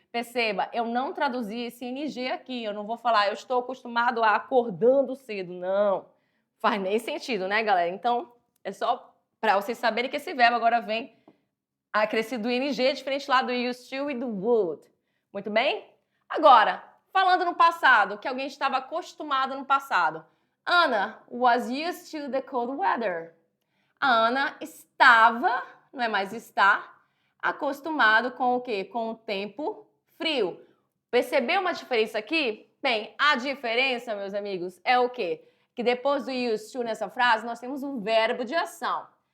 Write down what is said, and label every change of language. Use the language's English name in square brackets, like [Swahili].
[Portuguese] Perceba, eu não traduzi esse ing aqui. Eu não vou falar, eu estou acostumado a acordando cedo. Não, faz nem sentido, né, galera? Então, é só para vocês saberem que esse verbo agora vem acrescido do ing, diferente lá do used to e do would. Muito bem? Agora, falando no passado, que alguém estava acostumado no passado. [English] Anna was used to the cold weather. [Portuguese] A Ana estava, não é mais está, acostumado com o quê? Com o tempo frio. Percebeu uma diferença aqui? Bem, a diferença, meus amigos, é o quê? Que depois do used to nessa frase, nós temos um verbo de ação.